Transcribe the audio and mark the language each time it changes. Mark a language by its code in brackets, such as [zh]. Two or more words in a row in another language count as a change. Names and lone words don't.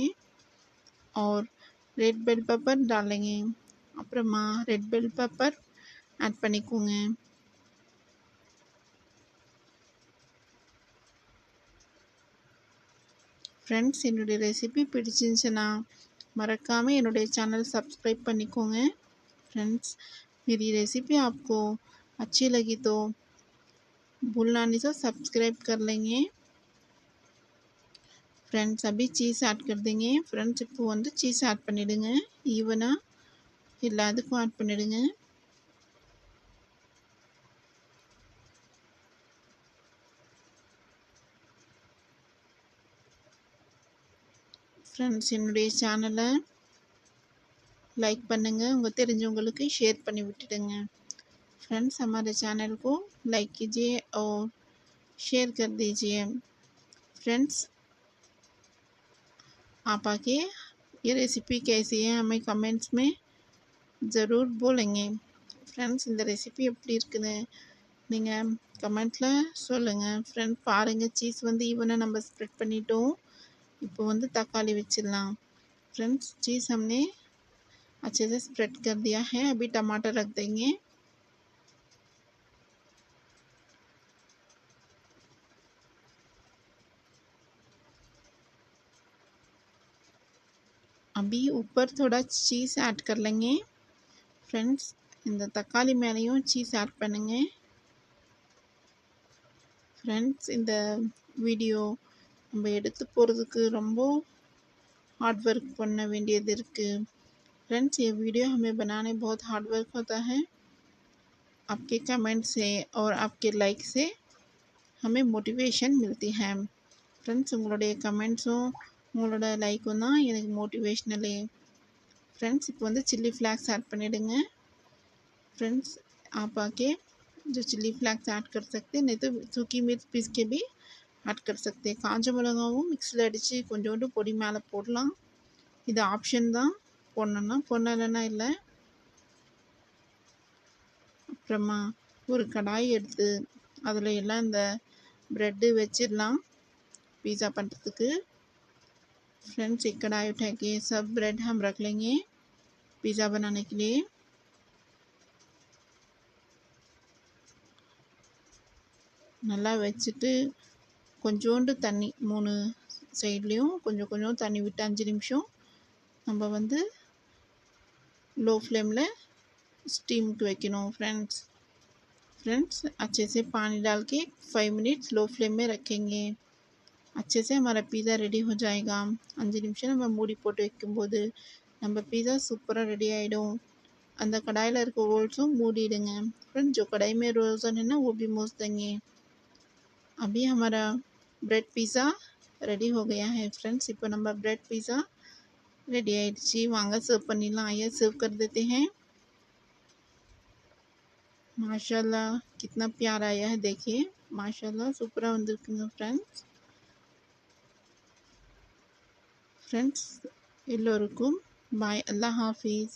[hi] और [en] red bell pepper [hi] डालेंगे। [ta] அப்புறமா [en] red bell pepper add [ta] பண்ணிக்கோங்க। फ्रेंड्स என்னுடைய ரெசிபி பிடிச்சிருந்துச்சுன்னா மறக்காமல் என்னுடைய [en] channel subscribe [ta] பண்ணிக்கோங்க फ्रेंड्स। [hi] मेरी रेसिपी आपको अच्छी लगी तो भूलना नहीं तो सब्सक्राइब कर लेंगे फ्रेंड्स. अभी [en] cheese add [hi] कर देंगे फ्रेंड्स. [ta] இப்போ வந்து [en] cheese add [ta] பண்ணிடுங்க. ஈவனா எல்லாத்துக்கும் ஆட் பண்ணிடுங்க. फ्रेंड्स என்னுடைய சேனலை लाइक பண்ணுங்கள். உங்கள் தெரிஞ்சவங்களுக்கு शेयर பண்ணி विட்டுடுங்க. [hi] फ्रेंड्स हमारे चैनल को लाइक कीजिए और शेयर कर दीजिए. फ्रेंड्स आप आके ये रेसिपी कैसी है हमें कमेंट्स में ज़रूर बोलेंगे. [ta] फ्रेंड्स இந்த ரெசிபி எப்படி இருக்குன்னு நீங்கள் கமெண்ட்டில் சொல்லுங்கள். ஃப்ரெண்ட்ஸ் பாருங்கள், சீஸ் வந்து ஈவனாக நம்ம ஸ்ப்ரெட் பண்ணிட்டோம். இப்போ வந்து तकाली வச்சிடலாம். [hi] फ्रेंड्स चीज़ हमने अच्छे से स्प्रेड कर दिया है. अभी टमाटर रख देंगे. अभी ऊपर थोड़ा [en] cheese add [hi] कर लेंगे. [ta] फ्रेंड्स இந்த தக்காளி மேலேயும் சீஸ் ஆட் பண்ணுங்க. फ्रेंड्स இந்த வீடியோ நம்ம எடுத்து போகிறதுக்கு ரொம்ப [en] hard work [hi] करना [ta] வேண்டியது இருக்குது. [hi] फ्रेंड्स ये वीडियो हमें बनाने बहुत [en] hard work [hi] होता है. आपके कमेंट से और आपके लाइक से हमें मोटिवेशन मिलती है. [ta] फ्रेंड्स உங்களுடைய கமெண்ட்ஸும் உங்களோட லைக்கும் தான் எனக்கு மோட்டிவேஷ்னலே. फ्रेंड्स இப்போ வந்து [en] chilli flakes add [ta] பண்ணிடுங்க. [hi] फ्रेंड्स आप आके जो [en] chilli flakes add [hi] कर सकते हैं, नहीं तो सूखी मिर्च पीस के भी ऐड कर सकते हैं. [ta] காஞ்ச மிளகாவும் மிக்ஸியில் அடித்து கொஞ்சோண்டு பொடி மேலே போடலாம். இது ஆப்ஷன் தான், போடணுன்னா போடலைன்னா இல்லை. அப்புறமா ஒரு கடாய் எடுத்து அதில் எல்லாம் இந்த ब्रेड வச்சிடலாம் पिज़्ज़ा பண்ணுறதுக்கு. [hi] फ्रेंड्स एक कढ़ाई उठा के सब ब्रेड हम रख लेंगे पिज़्ज़ा बनाने के लिए. [ta] நல்லா வச்சுட்டு கொஞ்சோண்டு தண்ணி 3 சைட்லேயும் கொஞ்சம் கொஞ்சம் தண்ணி விட்டு 5 நிமிஷம் நம்ம வந்து [en] low flame [hi] में [ta] स्टीम को வைக்கணும். [hi] फ्रेंड्स अच्छे से पानी डाल के 5 [en] minutes low flame [hi] में रखेंगे. अच्छे से हमारा पिज़्ज़ा ரெடி हो जाएगा. [ta] 5 நிமிஷம் நம்ம மூடி போட்டு வைக்கும்போது நம்ம पिज़्ज़ा சூப்பராக ரெடி ஆகிடும். அந்த கடாயில் இருக்க होल्सुம் மூடிடுங்க. [hi] फ्रेंड्स जो कढ़ाई में रोज़न है ना वो भी मूस देंगे. अभी हमारा [en] bread pizza ready [hi] हो गया है. [ta] फ्रेंड्स இப்போ நம்ம [en] bread pizza ready [ta] ஆயிடுச்சு. வாங்க சர்வ் பண்ணிடலாம். [hi] आइए सर्व कर देते हैं. माशाल्लाह कितना प्यारा आया है, देखिए माशाल्लाह [ta] சூப்பரா வந்திருக்குங்க [hi] फ्रेंड्स எல்லோருக்கும் बाय अल्लाह हाफिज़.